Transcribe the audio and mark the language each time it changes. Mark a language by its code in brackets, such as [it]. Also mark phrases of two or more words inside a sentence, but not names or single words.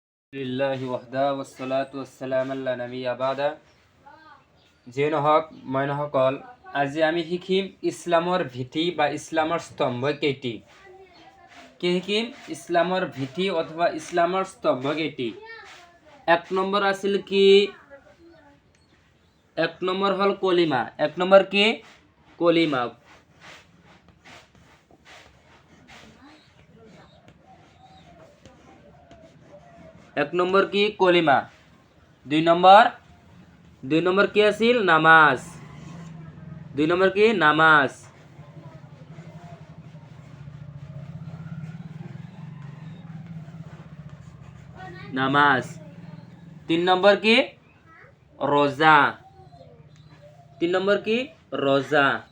[ar] لله وحده والصلاة والسلام على نبي بعده. [as] যে নহওক মই নহকল, আজি আমি শিকিম ইছলামৰ ভীতি বা ইছলামৰ স্তম্ভ কেইটি। কি শিকিম? ইছলামৰ ভীতি অথবা ইছলামৰ স্তম্ভ কেইটি। এক নম্বৰ আছিল কি? এক নম্বৰ হ'ল কলিমা। এক নম্বৰ কি? কলিমা। এক নম্বৰ কি? কলিমা। দুই নম্বৰ কি আছিল? নামাজ। দুই নম্বৰ কি? নামাজ। নামাজ। তিন নম্বৰ কি? রোজা। তিন নম্বর কি? রোজা।